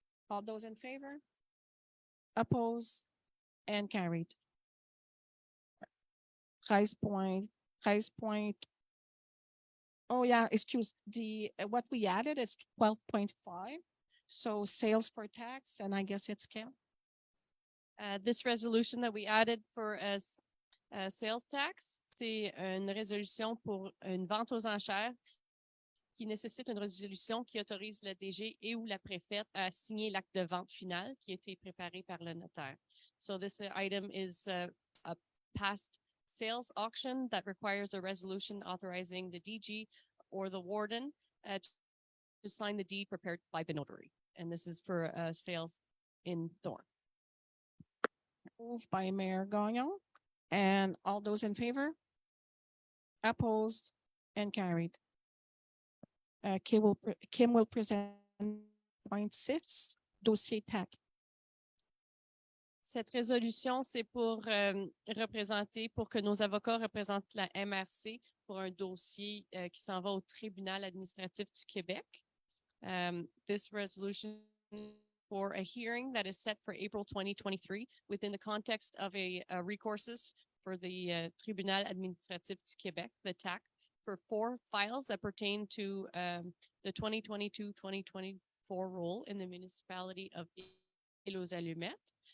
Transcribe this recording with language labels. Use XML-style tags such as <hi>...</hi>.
<en>All those in favor? Oppose? And carried. 13.1 Oh, yeah, excuse, what we added is 12.5. So sales for tax, and I guess it's Kim. This resolution that we added for sales tax,</en> <fr>c'est une résolution pour une vente aux enchères qui nécessite une résolution qui autorise le DG et ou la préfète à signer l'acte de vente final qui a été préparé par le notaire.</fr> <en>So this item is a past sales auction that requires a resolution authorizing the DG or the warden to sign the deed prepared by the notary. And this is for sales in Thorn. Moved by Mayor Gagnon. And all those in favor? Opposed and carried. Kim will present point 6, dossier TAC.</en> <fr>Cette résolution, c'est pour pour que nos avocats représentent la MRC pour un dossier qui s'en va au tribunal administratif du Québec.</fr> <en>This resolution for a hearing that is set for April 2023 within the context of a recourses for the Tribunal Administratif du Québec, the TAC, for 4 files that pertain to the 2022-2024 role in the municipality of Île-aux-Allumettes.</en>